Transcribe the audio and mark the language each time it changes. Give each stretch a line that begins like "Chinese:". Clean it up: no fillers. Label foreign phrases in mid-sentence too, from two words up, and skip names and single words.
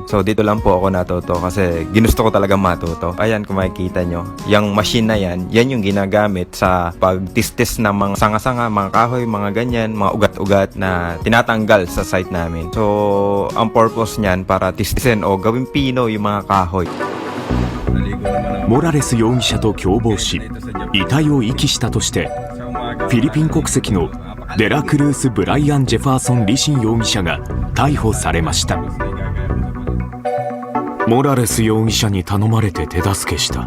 Filipino: So dito lang po ako natuto kasi ginusto ko talaga matuto. Ayan, kung makikita nyo, yung machine na yan yung ginagamit sa pagtistis ng mga sanga-sanga, mga kahoy, mga ganyan, mga ugat-ugat na tinatanggal sa site namin. So ang purpose niyan para tistisin o gawing pino yung mga kahoy.
Japanese: モラレス容疑者と共謀し遺体を遺棄したとしてフィリピン国籍のデラクルース・ブライアン・ジェファーソン・リシン容疑者が逮捕されました。モラレス容疑者に頼まれて手助けした。